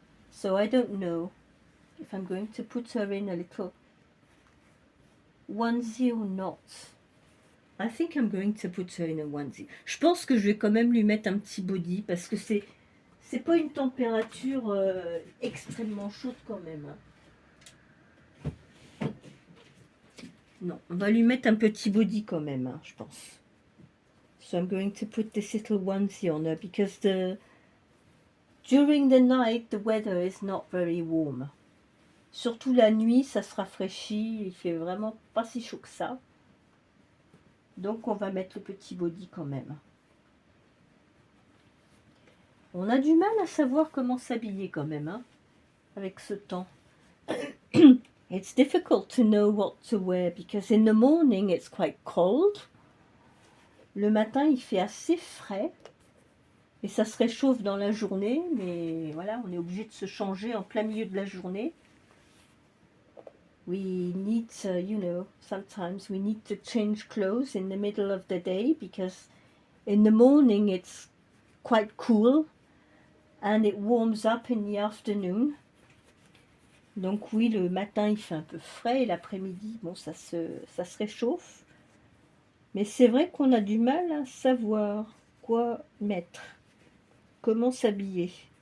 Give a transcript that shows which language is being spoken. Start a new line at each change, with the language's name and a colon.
English: So I don't know if I'm going to put her in a little onesie or not. I think I'm going to put her in a onesie.
French: Je pense que je vais quand même lui mettre un petit body parce que c'est pas une température extrêmement chaude quand même. Non, on va lui mettre un petit body quand même, je pense.
English: So I'm going to put this little onesie on her because during the night the weather is not very warm.
French: Surtout la nuit, ça se rafraîchit, il fait vraiment pas si chaud que ça. Donc on va mettre le petit body quand même. On a du mal à savoir comment s'habiller quand même, avec ce temps.
English: It's difficult to know what to wear because in the morning it's quite cold.
French: Le matin il fait assez frais et ça se réchauffe dans la journée, mais voilà, on est obligé de se changer en plein milieu de la journée.
English: We need, sometimes we need to change clothes in the middle of the day because in the morning it's quite cool and it warms up in the afternoon.
French: Donc oui, le matin il fait un peu frais et l'après-midi, bon, ça se réchauffe. Mais c'est vrai qu'on a du mal à savoir quoi mettre, comment s'habiller.